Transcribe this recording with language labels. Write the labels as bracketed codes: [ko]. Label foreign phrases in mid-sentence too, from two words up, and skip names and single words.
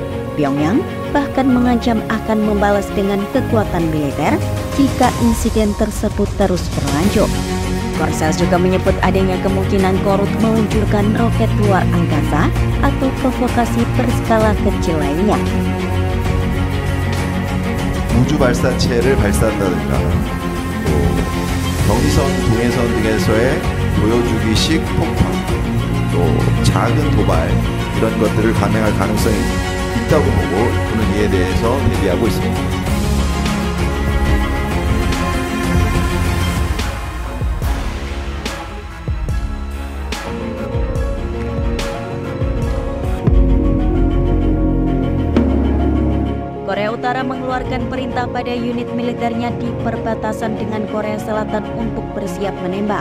[id] Pyongyang bahkan mengancam akan membalas dengan kekuatan militer jika insiden tersebut terus berlanjut. Korsel juga menyebut adanya kemungkinan Korut meluncurkan roket luar angkasa atau provokasi berskala kecil lainnya. [ko] 우주 발사체를 발사한다든가 또 경의선, 동해선 등에서의 보여주기식 폭파, 또 작은 도발 이런 것들을 감행할 가능성이 있다고 보고 저는 이에 대해서 대비하고 있습니다. [id] Korea Utara mengeluarkan perintah pada unit militernya di perbatasan dengan Korea Selatan untuk bersiap menembak.